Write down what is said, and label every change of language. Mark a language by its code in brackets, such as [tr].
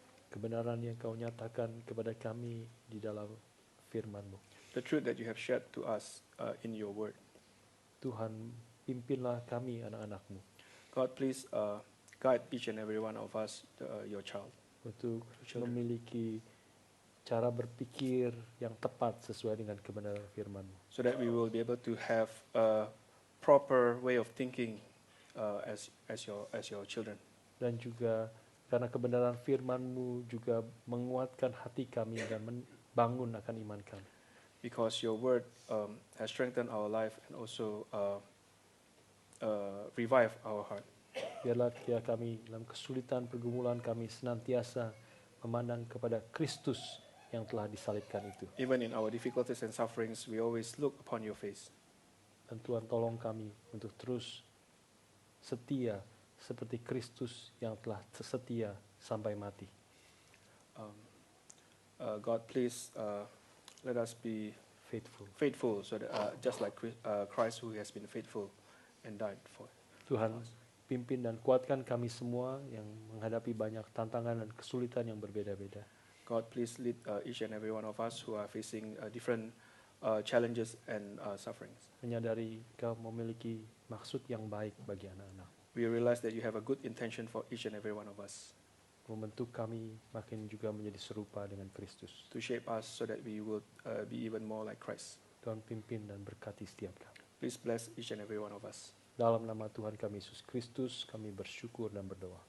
[id] Kebenaran yang Kau nyatakan kepada kami di dalam firman-Mu. [en] The truth that you have shared to us in your word. [id] Tuhan, pimpinlah kami anak-anak-Mu [en] God, please guide each and every one of us, your child, [id] untuk [en] Children. [id] memiliki cara berpikir yang tepat sesuai dengan kebenaran firman-Mu. [en] so that we will be able to have a proper way of thinking as your children. [id] Dan juga karena kebenaran firman-Mu juga menguatkan hati kami dan membangun akan iman kami. [en] Because your word has strengthened our life and also revived our heart. [id] Biarlah kami dalam kesulitan pergumulan kami senantiasa memandang kepada Kristus yang telah disalibkan itu. [en] Even in our difficulties and sufferings, we always look upon your face. [id] Dan Tuhan tolong kami untuk terus setia seperti Kristus yang telah setia sampai mati. [en] God, please let us be faithful, so that just like Christ who has been faithful and died for. [id] Tuhan, pimpin dan kuatkan kami semua yang menghadapi banyak tantangan dan kesulitan yang berbeda-beda. [en] God, please lead each and every one of us who are facing different challenges and sufferings. [id] Menyadari Kau memiliki maksud yang baik bagi anak-anak. [en] We realize that you have a good intention for each and every one of us. [id] Membentuk kami makin juga menjadi serupa dengan Kristus. [en] To shape us so that we will be even more like Christ. [id] Tuhan pimpin dan berkati setiap kami. [en] Please bless each and every one of us. [id] Dalam nama Tuhan kami Yesus Kristus, kami bersyukur dan berdoa.